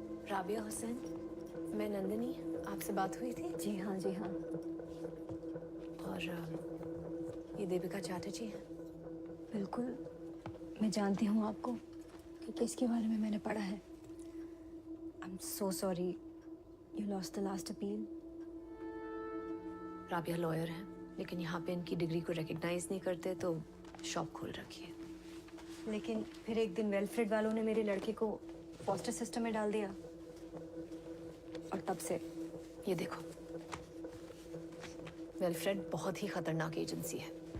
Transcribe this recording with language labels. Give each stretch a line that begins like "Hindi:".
Hindi: राबिया हुसैन, मैं नंदिनी, आपसे बात हुई थी? जी हाँ। और ये देविका चैटर्जी है। बिल्कुल, मैं जानती हूँ आपको कि किसके बारे में मैंने पढ़ा है।
English: I'm so sorry you lost the last appeal.
Hindi: Rabia lawyer है, लेकिन यहाँ पे इनकी डिग्री को रिकग्नाइज नहीं करते तो शॉप खोल रखी है। लेकिन फिर एक दिन वेलफ्रेड वालों ने मेरे लड़के को फॉस्टर सिस्टम में डाल दिया और तब से ये देखो, वेलफ्रेड बहुत ही खतरनाक एजेंसी है।